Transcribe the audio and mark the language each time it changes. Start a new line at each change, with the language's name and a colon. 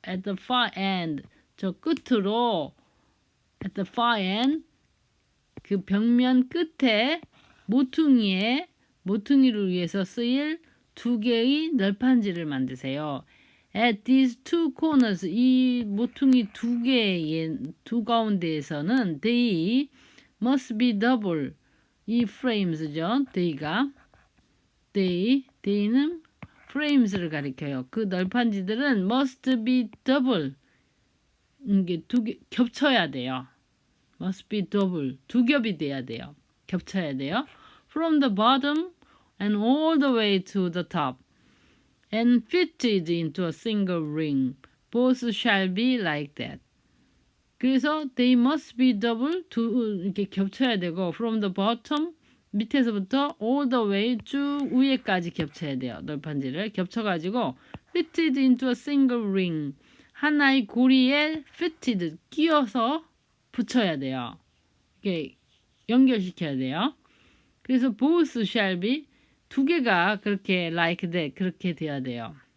English: At the far end
Korean: 저 끝으로
English: at the far end
Korean: 그 벽면 끝에 모퉁이를 위해서 쓰일 2개의 널판지를 만드세요.
English: At these two corners
Korean: 이 모퉁이 2개의 두 가운데에서는
English: they must be double 이 frames죠.
Korean: they는 frames를 가리켜요. 그 널판지들은
English: must be double
Korean: 이게 2개 겹쳐야 돼요.
English: must be double
Korean: 2겹이 돼야 돼요. 겹쳐야 돼요.
English: From the bottom and all the way to the top and fitted into a single ring. Both shall be like that.
Korean: 그래서
English: they must be double
Korean: 이렇게 겹쳐야 되고
English: from the bottom
Korean: 밑에서부터
English: all the way
Korean: 쭉 위에까지 겹쳐야 돼요. 널판지를 겹쳐가지고
English: fitted into a single ring
Korean: 하나의 고리에 fitted 끼워서 붙여야 돼요. 이렇게 연결시켜야 돼요. 그래서
English: both shall be
Korean: 2개가 그렇게
English: like that
Korean: 그렇게 돼야 돼요.